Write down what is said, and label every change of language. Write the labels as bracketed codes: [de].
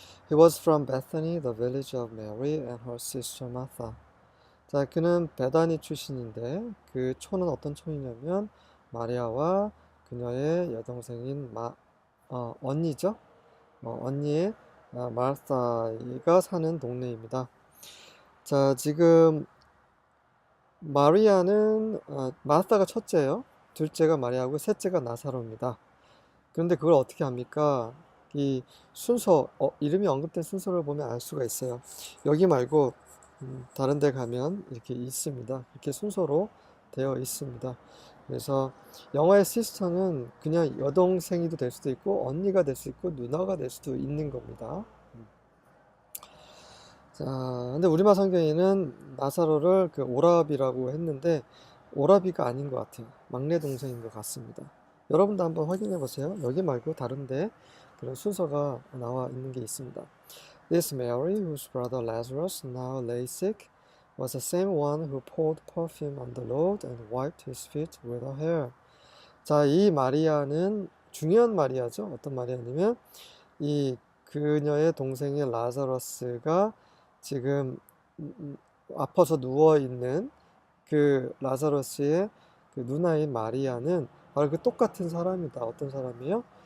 [en] He was from Bethany, the village of Mary and her sister Martha. [ko] 자, 그는 베다니 출신인데 그 촌은 어떤 촌이냐면 마리아와 그녀의 여동생인 언니죠. 언니의 마르타가 사는 동네입니다. 자, 지금 마리아는 마르타가 첫째예요. 둘째가 마리아고 셋째가 나사로입니다. 그런데 그걸 어떻게 합니까? 이 순서, 이름이 언급된 순서를 보면 알 수가 있어요. 여기 말고 다른 데 가면 이렇게 있습니다. 이렇게 순서로 되어 있습니다. 그래서 영화의 시스터는 그냥 여동생이도 될 수도 있고 언니가 될 수 있고 누나가 될 수도 있는 겁니다. 자, 근데 우리말 성경에는 나사로를 그 오라비라고 했는데 오라비가 아닌 것 같아요. 막내 동생인 것 같습니다. 여러분도 한번 확인해 보세요. 여기 말고 다른데 그런 순서가 나와 있는 게 있습니다. [en] This Mary, whose brother Lazarus now lay sick, was the same one who poured perfume on the Lord and wiped his feet with her hair. [ko] 자, 이 마리아는 중요한 마리아죠. 어떤 마리아냐면 이 그녀의 동생의 라자러스가 지금 아파서 누워 있는 그 라자러스의 그 누나인 마리아는 바로 그 똑같은 사람이다. 어떤 사람이에요?